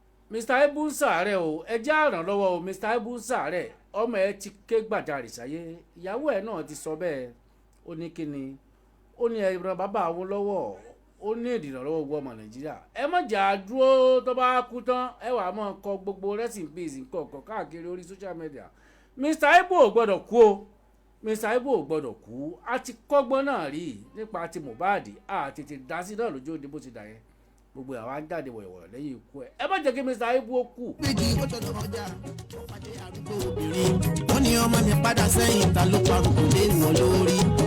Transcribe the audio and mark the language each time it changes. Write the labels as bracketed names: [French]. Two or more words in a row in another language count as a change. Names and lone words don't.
[Yoruba] Mister Ibu ń ṣàárẹ̀ o. Ẹ jẹ́ á ràn lọ́wọ́ o. Mister Ibu ń ṣàárẹ̀. Ọmọ ẹ ti ké gbàjarè sáyé. Ìyàwó ẹ náà ti sọ bẹ́ẹ̀. Ó ní kí ni? Ó ní ẹ ran bàbá wọn lọ́wọ́. Ó ní ìdìrànlọ́wọ́ gbogbo ọmọ Nàìjíríà. Ẹ má jà á dúró tó bá kú tán. Ẹ wàá máa kọ gbogbo [English] rest in peace [Yoruba] nǹkan kan káàkiri orí [English] social media. [Yoruba] Mister Ibu ò gbọ́dọ̀ kú o. Mister Ibu ò gbọ́dọ̀ kú. A ti kọ́gbọ́n náà rí nípa ti Mohbad. A tètè dá sí náà lójú ó di bó ti dà yẹn. Gbogbo àwa ń jáde wọ̀yọ̀wọ̀yọ̀ lẹ́yìn ikú ẹ̀. Ẹ má jẹ́ kí Mister Ibu ó kú. Méjì ó tọ́jú ọjà, ó pàdé arúgbó obìnrin. Ó ní, "Ọmọ mi, padà sẹ́yìn, ta ló parun kò lè wọ̀ lórí?"